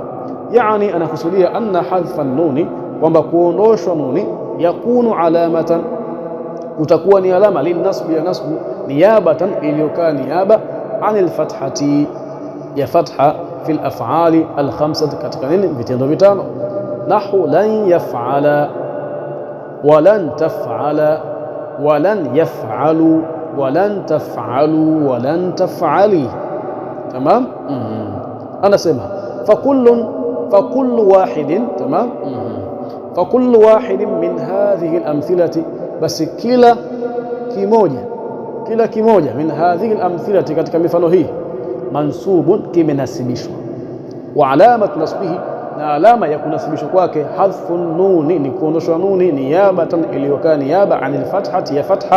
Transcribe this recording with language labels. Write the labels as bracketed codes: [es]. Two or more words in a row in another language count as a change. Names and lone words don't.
[sw] Yani anakusudia [ar] أن حذف النون, [sw] kwamba kuondoshwa nuni, [ar] يكون علامة, [sw] utakuwa ni alama linasbi ya nasbu, niyabatan, iliyokaa [ar] نيابة عن الفتحة [sw] ya fatha [ar] في الأفعال الخمسة, [sw] katika nini? Vitendo vitano. [ar] نحو لن يفعلا ولن تفعلا ولن يفعلوا ولن تفعلوا ولن تفعلي. [sw] Tamam, anasema [ar] فكل واحد, [sw] tamam, [ar] فكل واحد من هذه الأمثلة, [sw] basi kila kimoja [ar] من هذه الأمثلة, [sw] katika mifano hii, mansubun, kimenasibishwa, [ar] وعلامة نصبه, [sw] na alama ya kunasibishwa kwake, [ar] حذف النون, [sw] ni kuondoshwa nuni, niyabatan, iliyokaa [ar] نيابة عن الفتحة [sw] ya fatha.